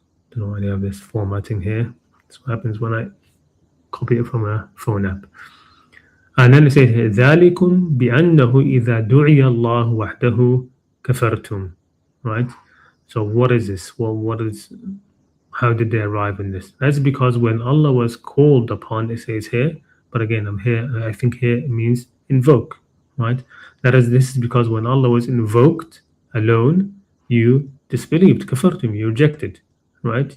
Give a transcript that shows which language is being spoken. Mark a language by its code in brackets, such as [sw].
[en] Don't know why they have this formatting here. That's what happens when I copy it from a phone app. And then it says here, [ar] ذَلِكُمْ بِأَنَّهُ إِذَا دُعِيَ اللَّهُ وَحْدَهُ كَفَرْتُمْ. [en] Right? So what is this? Well, how did they arrive in this? That's because when Allah was called upon, it says here, but again, I think here it means invoke, right? This is because when Allah was invoked alone, you disbelieved, kafartum, you rejected, right?